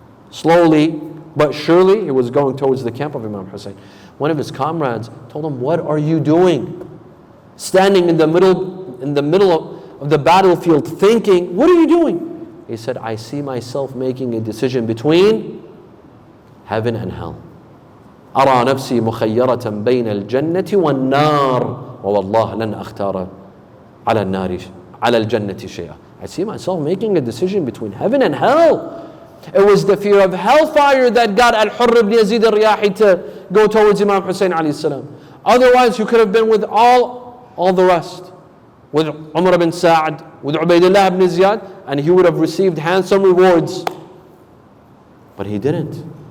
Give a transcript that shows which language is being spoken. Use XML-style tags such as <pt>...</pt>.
<en>Slowly but surely, he was going towards the camp of Imam Hussein. One of his comrades told him, what are you doing? Standing in the middle of the battlefield thinking, what are you doing? He said, I see myself making a decision between heaven and hell.</en> <ar>أرى نفسي مخيرة بين الجنة والنار ووالله لن أختار على الجنة شيئا.</ar> <en>I see myself making a decision between heaven and hell. It was the fear of hellfire that got Al-Hurr ibn Yazid al-Riyahi to go towards Imam Hussein alayhi salam. Otherwise, you could have been with all the rest. With Umar ibn Sa'd, with Ubaydullah ibn Ziyad, and he would have received handsome rewards. But he didn't.</en>